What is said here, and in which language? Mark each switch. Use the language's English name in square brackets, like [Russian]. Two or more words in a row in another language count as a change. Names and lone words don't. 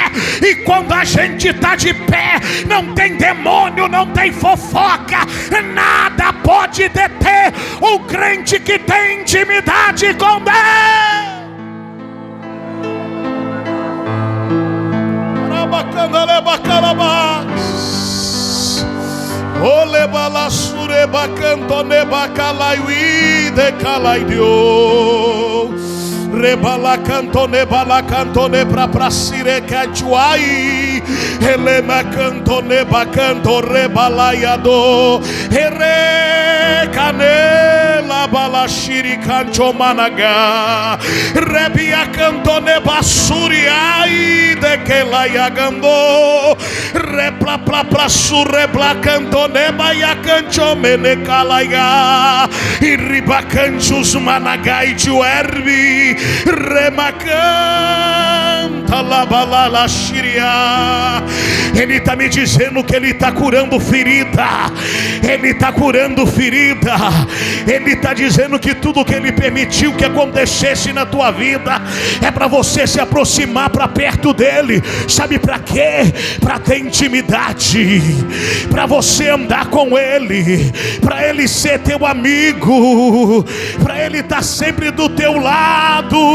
[Portuguese] E quando a gente tá de pé, não tem demônio, não tem fofoca, nada pode deter o crente que tem intimidade com Deus. Ole bala sure bacanto ne bacalaiui de calaidio. Rebala canto ne pra sire cachuai. Ele ma canto ne bacanto rebalaiado. Ere canela bala shiri cancho managa. Rebia canto ne basuriai de que laiagando. Repla pra surrebla canto ne baia cancho mene calaiga. E riba canchos managai juerbi. Remacanta la balala shiria. Ele está me dizendo que Ele está curando ferida. Ele está curando ferida. Ele está dizendo que tudo que Ele permitiu que acontecesse na tua vida é para você se aproximar para perto dEle. Sabe para quê? Para ter intimidade, para você andar com Ele, para Ele ser teu amigo, para Ele estar sempre do teu lado.